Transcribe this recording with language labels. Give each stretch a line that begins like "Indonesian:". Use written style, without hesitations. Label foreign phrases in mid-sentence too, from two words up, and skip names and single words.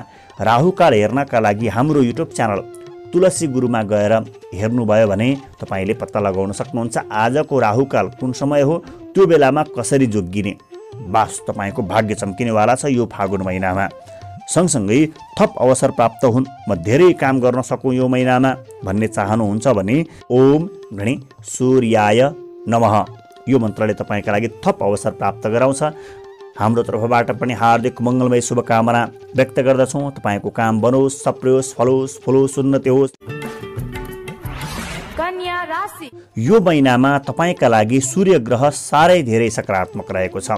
Nepali: राहुकाल हेर्नका लागि हाम्रो युट्युब च्यानल तुलसी गुरुमा गएर हेर्नुभयो भने तपाईले पत्ता लगाउन सक्नुहुन्छ आजको राहुकाल कुन समय हो, त्यो बेलामा कसरी जोगिने। बास तपाईको भाग्य चम्किनेवाला छ यो फागुन महिनामा। सँगसँगै थप अवसर प्राप्त हुन्, म धेरै काम गर्न सकौँ यो महिनामा भन्ने चाहनुहुन्छ भने
Sanskrit: ओम गणे सूर्याय नमः
Nepali: यो मन्त्रले तपाईका लागि थप अवसर प्राप्त गराउँछ। हाम्रो तर्फबाट पनि हार्दिक मङ्गलमय शुभकामना व्यक्त गर्दछौँ। तपाईको काम बनोस्, सप्रियोस्, फलोस्, फुलोस्, उन्नति होस्। कन्या राशि यो महिनामा तपाईका लागि सूर्य ग्रह साह्रै धेरै सकारात्मक रहेको छ।